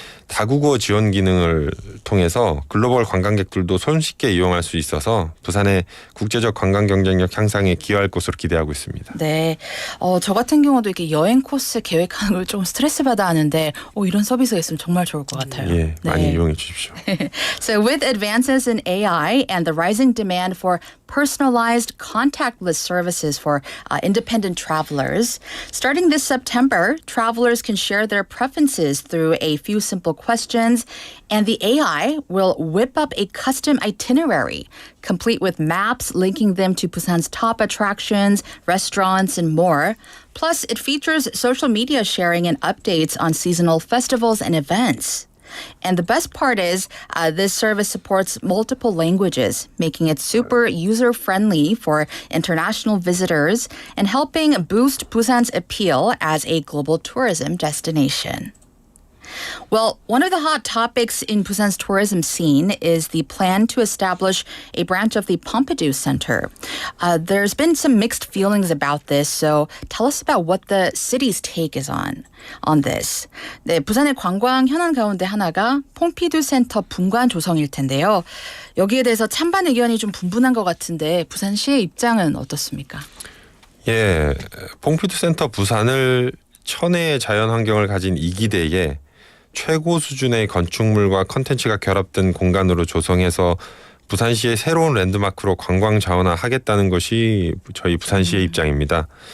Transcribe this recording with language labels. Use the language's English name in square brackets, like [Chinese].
[English] 다국어 지원 기능을 통해서 글로벌 관광객들도 손쉽게 이용할 수 있어서 부산의 국제적 관광 경쟁력 향상에 기여할 것으로 기대하고 있습니다. 네, 저 같은 경우도 이렇게 여행 코스 계획하는 걸 좀 스트레스 받아 하는데 이런 서비스가 있으면 정말 좋을 것 같아요. 예, 많이 이용해 주십시오. So with advances in AI and the rising demand for personalized contactless services for independent travelers, starting this September, travelers can share their preferences through a few simple questions, and the AI will whip up a custom itinerary, complete with maps linking them to Busan's top attractions, restaurants, and more. Plus, it features social media sharing and updates on seasonal festivals and events. And the best part is this service supports multiple languages, making it super user-friendly for international visitors and helping boost Busan's appeal as a global tourism destination. Well, one of the hot topics in Busan's tourism scene is the plan to establish a branch of the Pompidou Center. There's been some mixed feelings about this, so tell us about what the city's take is on this. [Korean] 네, 부산의 관광 현안 가운데 하나가 폼피두 센터 분관 조성일 텐데요. 여기에 대해서 찬반 의견이 좀 분분한 것 같은데 부산시의 입장은 어떻습니까? 예, 폼피두 센터 부산을 천혜의 자연 환경을 가진 이기대에 최고 수준의 건축물과 컨텐츠가 결합된 공간으로 조성해서 부산시의 새로운 랜드마크로 관광 자원화하겠다는 것이 저희 부산시의 입장입니다.